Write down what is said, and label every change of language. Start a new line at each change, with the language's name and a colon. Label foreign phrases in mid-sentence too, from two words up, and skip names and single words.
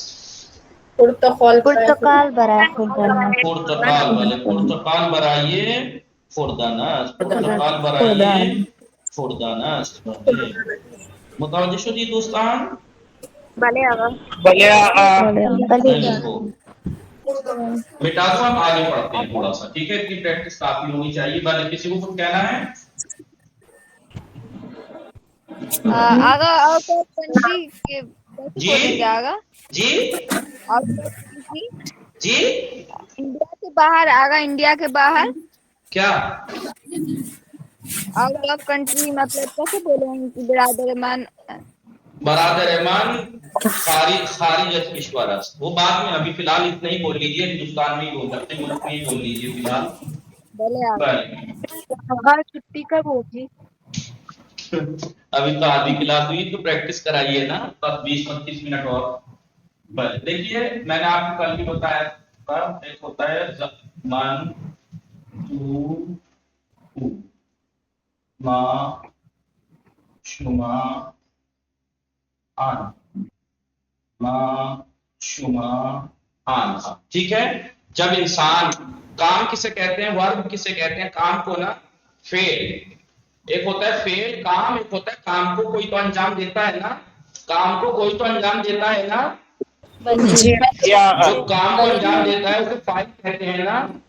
Persian: پرتقال برای خوردن است پرتقال. بله پرتقال برای خوردن است. پرتقال برای خوردن است. بله متوجه شدی دوستان؟ بله آقا بلے آقا. بله
Urdu: دیکھو بیٹا تو ہم آگے پڑھتے ہیں تھوڑا سا ٹھیک ہے. اتنی پریکٹس کافی ہونی چاہیے. بھلے کسی کو کچھ کہنا ہے؟ آغا
English: out of country
Urdu: کے کیسے جی بولیں گے آغا جی
English: out of country
Urdu: جی انڈیا کے باہر آغا انڈیا کے باہر کیا
English: out of country
Urdu: مطلب کیسے بولیں کہ
Persian: برادر من برادر من خارج از کشور است.
Urdu: وہ بعد میں ابھی فی الحال اتنا ہی بول لیجیے. ہندوستان میں ہی بول سکتے ہیں. ملک میں ہی بول لیجیے فی الحال. بولے آغا بھائی آقا چھٹی کب ہوگی ابھی تو آدھی کلاس ہوئی تو پریکٹس کرائیے نا. 20-25 منٹ اور. بھائی دیکھیے میں نے آپ کو کل بھی بتایا تھا ایک ہوتا ہے 1 2
Persian: ما شما آن ما شما آن.
Urdu: ٹھیک ہے. جب انسان کام کسے کہتے ہیں ورب کسے کہتے ہیں کام کو نا فعل. ایک ہوتا ہے فعل کام ایک ہوتا ہے کام کو کوئی تو انجام دیتا ہے نا. کام کو کوئی تو انجام دیتا ہے نا. جی آقا. جو کام کو انجام دیتا ہے اسے فاعل کہتے ہیں نا.